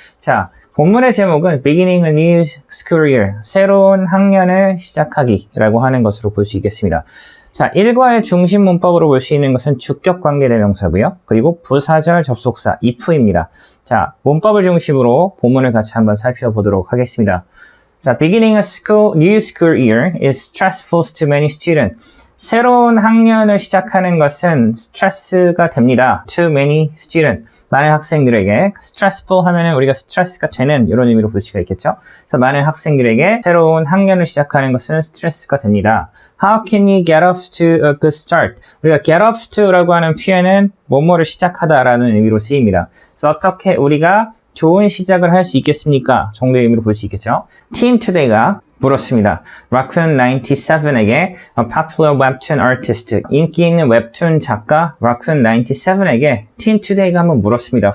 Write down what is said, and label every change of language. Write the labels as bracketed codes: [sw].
[ko] 자, 본문의 제목은 [en] Beginning a New School Year, [ko] 새로운 학년을 시작하기 라고 하는 것으로 볼 수 있겠습니다. 자, 일과의 중심 문법으로 볼 수 있는 것은 주격 관계대명사고요. 그리고 부사절 접속사 if입니다. 자, 문법을 중심으로 본문을 같이 한번 살펴보도록 하겠습니다. [en] 자, beginning a new school year is stressful to many students. [ko] 새로운 학년을 시작하는 것은 스트레스가 됩니다. [en] To many students. [ko] 많은 학생들에게 stressful 하면은 우리가 스트레스가 되는 이런 의미로 볼 수가 있겠죠. 그래서 많은 학생들에게 새로운 학년을 시작하는 것은 스트레스가 됩니다. [en] How can you get off to a good start? [ko] 우리가 get off to라고 하는 표현은 뭐뭐를 시작하다라는 의미로 쓰입니다. 그래서 어떻게 우리가 좋은 시작을 할 수 있겠습니까? 정도의 의미로 볼 수 있겠죠. Teen Today가 물었습니다. Raccoon 97에게 [en] popular webtoon artist, [ko] 인기 있는 웹툰 작가 Raccoon 97에게 Teen Today가 한번 물었습니다.